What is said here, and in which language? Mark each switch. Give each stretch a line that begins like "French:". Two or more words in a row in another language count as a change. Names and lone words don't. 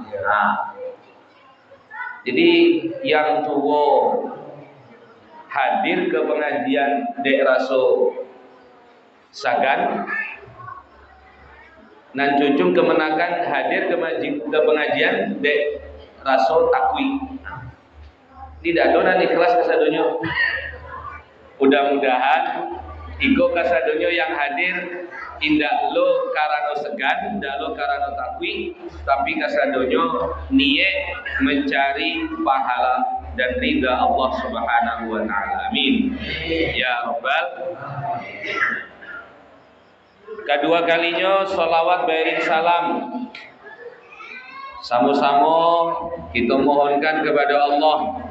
Indonesian: Nah, jadi yang tua hadir ke pengajian
Minangkabau: dek raso sagan, nan cucung kemenakan hadir ke pengajian dek raso takwi. Tidak ada ikhlas kasadonyo. Mudah-mudahan iko kasadonyo yang hadir indak lo karano segan, indak lo karano takwi,
Indonesian: tapi kasadonyo niat mencari pahala dan ridha Allah
Arabic: Subhanahu wa taala.
Indonesian: Amin.
Arabic: Ya Rabbal.
Indonesian: Kedua kalinya sholawat bairin salam. Sama-sama kita mohonkan kepada Allah.